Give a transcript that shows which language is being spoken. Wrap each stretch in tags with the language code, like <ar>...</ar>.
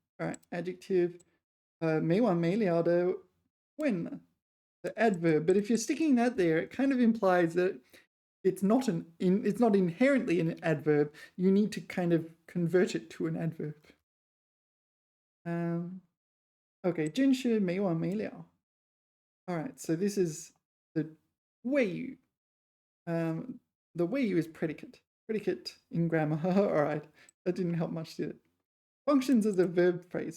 <en>Alright, adjective. 没完没了的 when. The adverb, but if you're sticking that there, it kind of implies that it's not inherently an adverb. You need to kind of convert it to an adverb.</en> <zh>Okay, 真是没完没了.</zh> <en>All right, so this is the 谓语. The 谓语 is predicate. Predicate in grammar. All right, that didn't help much, did it? Functions as a verb phrase.</en>